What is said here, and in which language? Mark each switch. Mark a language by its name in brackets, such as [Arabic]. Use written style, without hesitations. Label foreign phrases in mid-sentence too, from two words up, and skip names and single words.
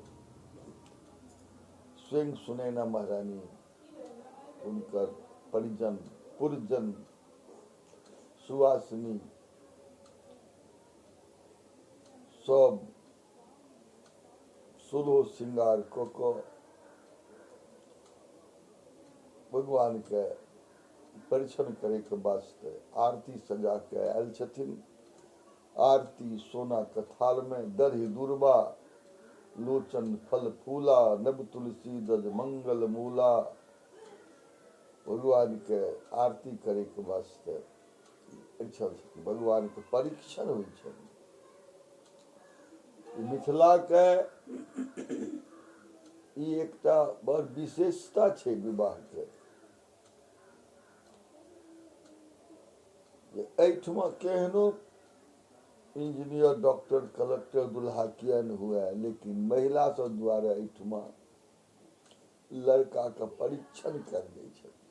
[Maithili] स्वयं सुनैना महारानी उनकर परिजन पुरजन सुवासिनी सब सुलो श्रृंगार को भगवान के परीक्षण करे के वास्ते आरती सजा के आयल छथिन। आरती सोना के थाल में [Awadhi] दरहि दुर्बा लोचन फल फूला नभ तुलसी दज मंगल मूला। [Maithili] भगवान के आरती करे के वास्ते भगवान के परीक्षण होइ छै। मिथिला के ई एकटा बड़ विशेषता छै विवाह के। एहिठुमा केहनो इंजीनियर डॉक्टर कलेक्टर दुल्हा किया न हुए लेकिन महिला सब द्वारा एहिठुमा लड़का का परीक्षण कर दै छै।